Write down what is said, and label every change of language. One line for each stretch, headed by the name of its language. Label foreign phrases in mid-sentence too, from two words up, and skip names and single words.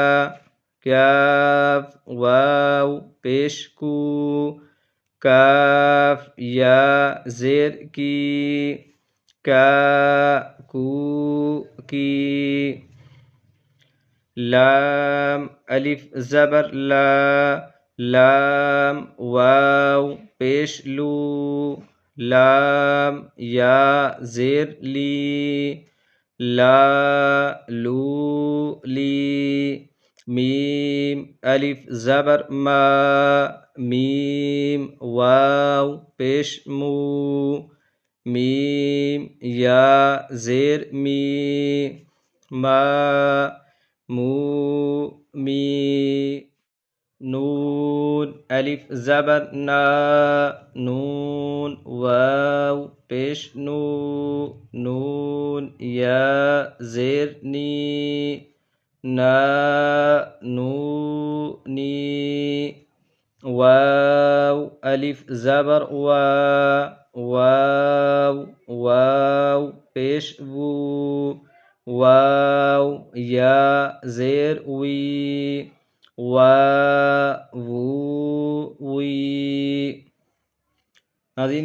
Urdu: کاف واو پیش کو کاف یا زیر کی کا کو کی لام الف زبر لا لام واو پیش لو لام یا زیر لی لا لو لی میم الف زبر ما میم واو پیش مو میم یا زیر می ما مو می نون الف زبر نا نون واو پیش نو نون یا زیر نی نا نو نی واو الف زبر وا واو واو پیش وو واو یا زیر وی وی ناظرین